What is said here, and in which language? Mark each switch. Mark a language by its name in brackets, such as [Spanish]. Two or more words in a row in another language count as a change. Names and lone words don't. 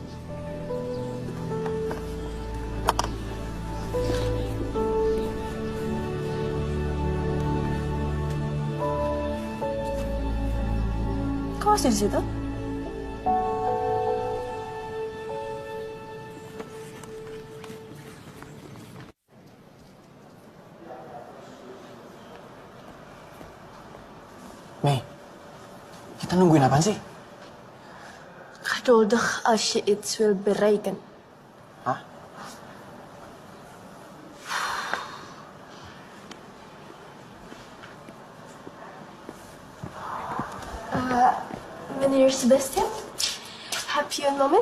[Indonesian] Kok masih di situ? Mei, kita nungguin apaan sih? [Dutch] Geduldig als je iets wil bereiken. Hah? Meneer Sebastian, heb je een moment?